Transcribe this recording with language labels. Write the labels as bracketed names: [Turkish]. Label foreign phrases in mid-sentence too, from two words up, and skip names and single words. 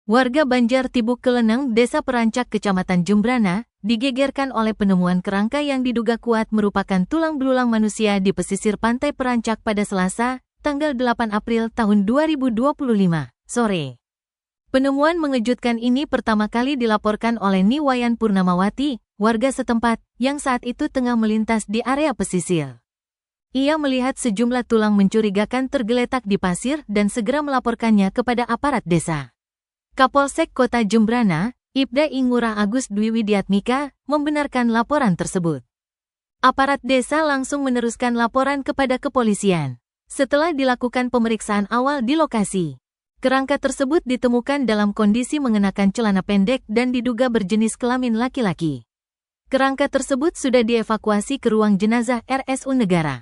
[Indonesian] Warga Banjar Tibuk Keleneng, Desa Perancak, Kecamatan Jembrana, digegerkan oleh penemuan kerangka yang diduga kuat merupakan tulang belulang manusia di pesisir pantai Perancak pada Selasa, tanggal 8 April tahun 2025, sore. Penemuan mengejutkan ini pertama kali dilaporkan oleh Niwayan Purnamawati, warga setempat, yang saat itu tengah melintas di area pesisir. Ia melihat sejumlah tulang mencurigakan tergeletak di pasir dan segera melaporkannya kepada aparat desa. Kapolsek Kota Jembrana, Ibda Ingurah Agus Dwi Widiatmika, membenarkan laporan tersebut. Aparat desa langsung meneruskan laporan kepada kepolisian. Setelah dilakukan pemeriksaan awal di lokasi, kerangka tersebut ditemukan dalam kondisi mengenakan celana pendek dan diduga berjenis kelamin laki-laki. Kerangka tersebut sudah dievakuasi ke ruang jenazah RSU Negara.